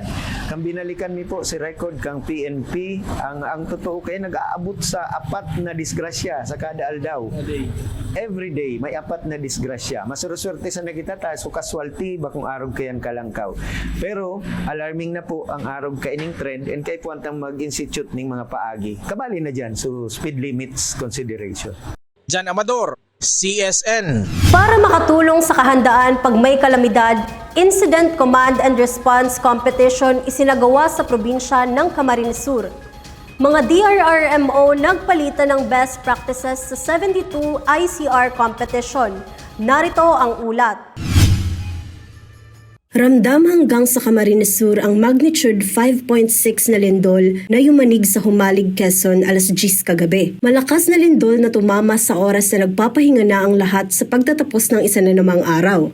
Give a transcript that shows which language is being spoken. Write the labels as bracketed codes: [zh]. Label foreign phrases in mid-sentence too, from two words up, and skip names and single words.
[bik] Kang binalikan mi po si record kang PNP, ang totoo kayo nag-aabot sa 4 na disgrasya sa kada aldaw. [en] Every day [bik] may 4 na disgrasya. Masuruswerte sa nagitata, so casualty bakong arog kayan kalangkaw. Pero alarming na po ang arog kaining trend, and kay puwantang mag-institute ning mga paagi. Kabali na dyan, [en] so speed limits consideration. John Amador, CSN. [tl] Para makatulong sa kahandaan pag may kalamidad, Incident Command and Response Competition isinagawa sa probinsya ng Camarines Sur. Mga DRRMO nagpalitan ng [en] best practices [tl] sa 72 ICR competition. Narito ang ulat. Ramdam hanggang sa Camarines Sur ang magnitude 5.6 na lindol na yumanig sa Humalig, Quezon alas 10 kagabi. Malakas na lindol na tumama sa oras na nagpapahinga na ang lahat sa pagtatapos ng isa na namang araw.